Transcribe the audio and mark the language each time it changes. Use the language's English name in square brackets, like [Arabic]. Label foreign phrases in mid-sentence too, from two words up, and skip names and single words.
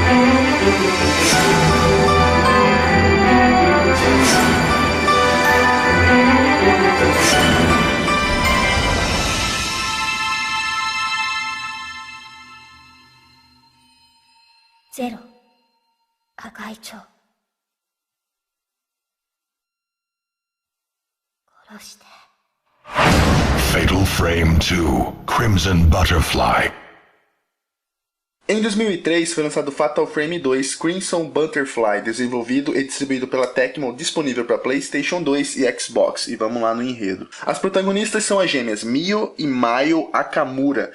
[Japanese] ゼロ、赤い蝶。殺して。 [Portuguese] Fatal Frame 2 Crimson Butterfly. Em 2003 foi lançado Fatal Frame 2 Crimson Butterfly, desenvolvido e distribuído pela Tecmo, disponível para PlayStation 2 e Xbox. E vamos lá no enredo. As protagonistas são as gêmeas Mio e Mayo Akamura.